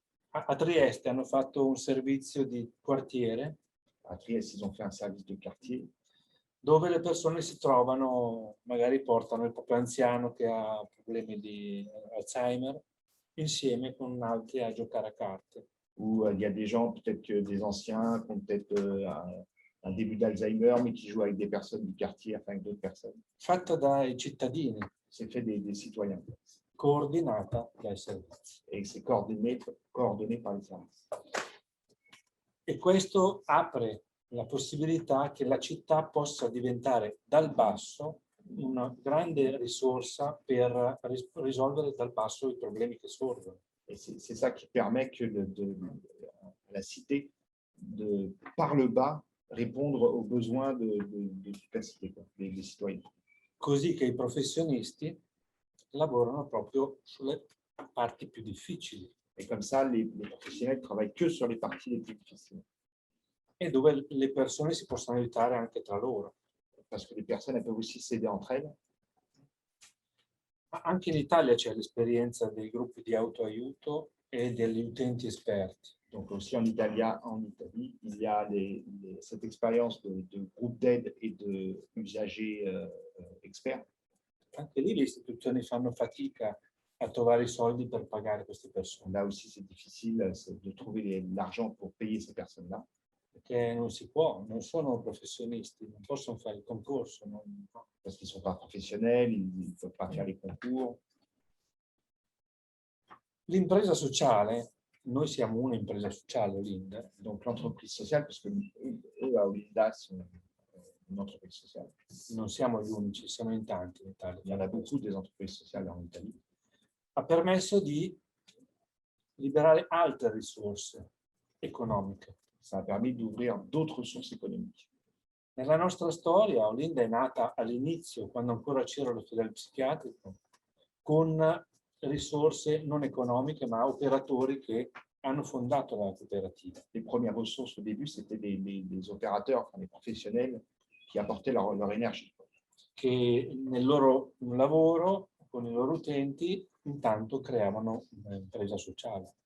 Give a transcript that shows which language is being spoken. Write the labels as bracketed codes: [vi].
[it] A Trieste hanno fatto un servizio di quartiere. [fr] A Trieste ils ont fait un service de quartier. [it] Dove le persone si trovano, magari portano il proprio anziano che ha problemi di Alzheimer, insieme con altri a giocare a carte. [fr] Où il y a des gens, peut-être que des anciens, qui ont peut-être un début d'Alzheimer, mais qui jouent avec des personnes du quartier, enfin avec d'autres personnes. [it] Fatta dai cittadini. [fr] C'est fait des citoyens. [it] Coordinata dai servizi. [fr] Et c'est coordonné par les services. [it] E questo apre la possibilità che la città possa diventare dal basso una grande risorsa per risolvere dal basso i problemi che sorgono. [fr] Et c'est ça qui permet que la cité, par le bas, répondre aux besoins de toute la cité, des citoyens. [it] Così che i professionisti lavorano proprio sulle parti più difficili. [fr] Et comme ça, les professionnels travaillent que sur les parties les plus difficiles. [it] E dove le persone si possono aiutare anche tra loro. [fr] Parce que les personnes elles peuvent aussi s'aider entre elles. [it] Ma anche in Italia c'è l'esperienza dei gruppi di autoaiuto e degli utenti esperti. [fr] Donc aussi en Italie, il y a cette expérience de groupe d'aide et d'usagers experts. [it] Anche lì le istituzioni fanno fatica a trovare i soldi per pagare queste persone. [fr] Là aussi, c'est difficile de trouver l'argent pour payer ces personnes-là. [it] Perché non si può, non sono professionisti, non possono fare il concorso. [fr] Parce qu'ils ne sont pas professionnels, ils ne peuvent pas faire les concours. [it] L'impresa sociale, noi siamo un'impresa sociale, Olinda. [fr] Donc l'entreprise sociale, parce que eux à Olinda sont une entreprise sociale. [it] Non siamo gli unici, siamo in tanti in Italia. [fr] Il y en a beaucoup des entreprises sociales en Italie. [it] Ha permesso di liberare altre risorse economiche. [fr] Ça a permis d'ouvrir d'autres sources économiques. [it] Nella nostra storia, Olinda è nata all'inizio, quando ancora c'era l'ospedale psichiatrico, con risorse non economiche, ma operatori che hanno fondato la cooperativa. [fr] Les premières ressources au début, c'était des opérateurs, enfin, des professionnels qui apportaient leur énergie. [it] Che nel loro lavoro, con i loro utenti, intanto creavano un'impresa sociale.